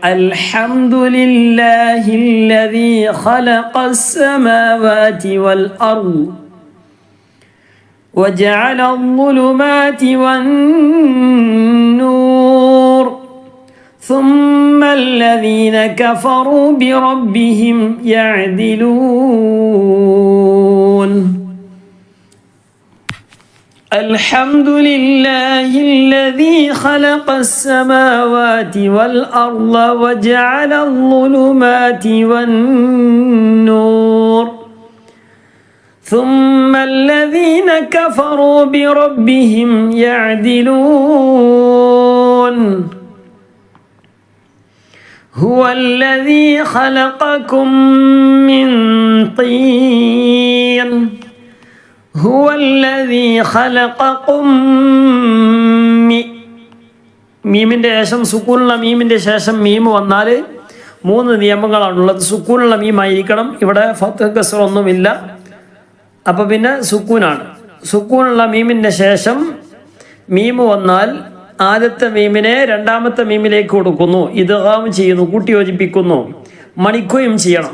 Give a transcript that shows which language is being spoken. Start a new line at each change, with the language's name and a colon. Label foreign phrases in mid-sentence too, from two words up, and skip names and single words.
Arabic: الحمد لله الذي خلق السماوات والأرض وجعل الظلمات والنور ثم الذين كفروا بربهم يعدلون. الحمد لله الذي خلق السماوات والأرض وجعل الظلمات والنور ثم الذين كفروا بربهم يعدلون. هو الذي خلقكم من طين هو الذي خلقكم.
Malayalam: മീമിൻ്റെ ശേഷം സുക്കൂനുള്ള മീമിൻ്റെ ശേഷം മീം വന്നാൽ 3 നിയമങ്ങളാണുള്ളത്. സുക്കൂനുള്ള മീമായിരിക്കണം. ഇവിടെ ഫത്ഹ് കസ്റ ഒന്നുമില്ല. അപ്പോൾ പിന്നെ സുക്കൂനാണ്. സുക്കൂനുള്ള മീമിൻ്റെ ശേഷം മീം വന്നാൽ ആദ്യത്തെ മീമിനെ രണ്ടാമത്തെ മീമിലേക്ക് കൊടുക്കുന്നു, ഇദ്ഗാം ചെയ്യുന്നു, കൂട്ടിയോജിപ്പിക്കുന്നു, മണിക്കുകയും ചെയ്യണം.